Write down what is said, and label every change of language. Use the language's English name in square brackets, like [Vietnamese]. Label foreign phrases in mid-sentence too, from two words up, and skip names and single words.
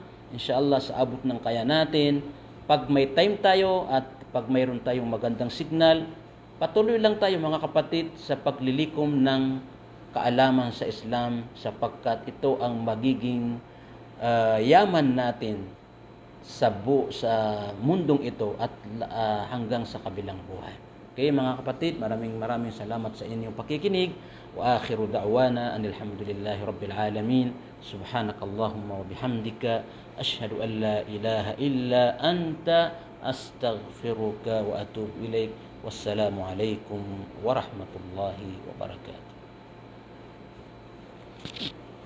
[Filipino] Inshallah sa abot ng kaya natin, pag may time tayo at pag mayroon tayong magandang signal, patuloy lang tayo mga kapatid sa paglilikom ng kaalaman sa Islam sapagkat ito ang magiging yaman natin sa mundong ito at hanggang sa kabilang buhay. Okay mga kapatid, maraming salamat sa inyong pakikinig. [Arabic] وآخر دعوانا أن الحمد لله رب العالمين. سبحانك اللهم وبحمدك أشهد أن لا إله إلا أنت أستغفرك وأتوب إليك. والسلام عليكم ورحمة الله وبركاته.